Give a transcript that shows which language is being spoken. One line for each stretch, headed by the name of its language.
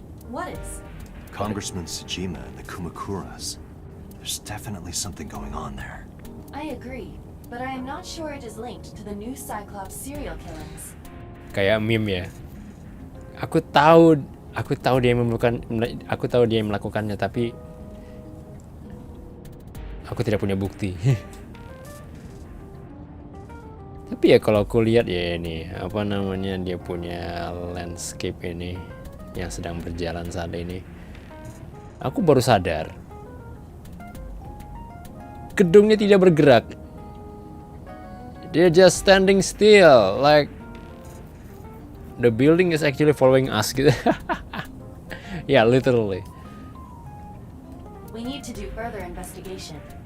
English: What is? Congressman Sejima and the Kumakuras. There's definitely something going on there. I agree, but I am not sure it is linked to the new Cyclops serial killings.
Indonesian: Kayak meme ya. Aku tahu dia yang melakukannya, tapi aku tidak punya bukti. Tapi ya kalau aku lihat ya ini, apa namanya, dia punya landscape ini yang sedang berjalan saat ini. Aku baru sadar. Gedungnya tidak bergerak.
English: They're just standing still, like the building is actually following us
Indonesian: gitu.
English: Yeah, literally. We need to do further investigation.